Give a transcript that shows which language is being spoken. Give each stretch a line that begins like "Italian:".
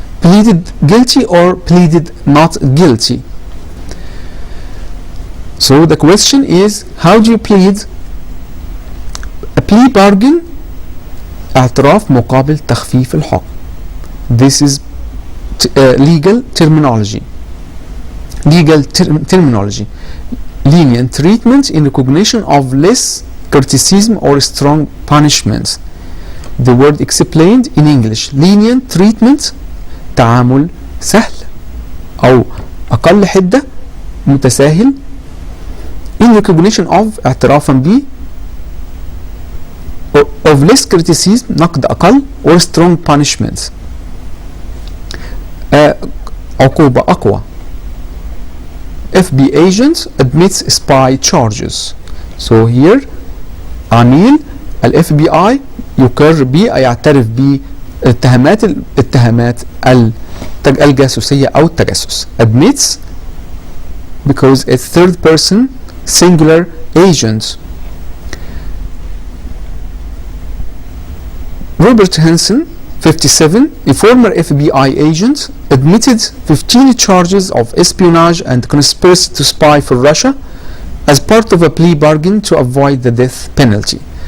English: Pleaded guilty or pleaded not guilty. So the question is, how do you plead? A plea bargain,
Arabic: اعتراف مقابل تخفيف الحكم.
English: This is legal terminology. Legal terminology. Lenient treatment in recognition of less criticism or strong punishments. The word explained in English. Lenient treatment,
Arabic: تعامل سهل أو أقل حدة، متساهل.
English: In recognition of،
Arabic: اعترافا ب،
English: of less criticism،
Arabic: نقد أقل،
English: or strong punishments،
Arabic: عقوبة أقوى.
English: FBI agent admits spy charges. So here
Arabic: عميل ال FBI يقر ب، يعترف باتهامات الجاسوسية أو التجسس.
English: Admits because it's third person singular agent. Robert Hansen, 57, a former FBI agent, admitted 15 charges of espionage and conspiracy to spy for Russia as part of a plea bargain to avoid the death penalty.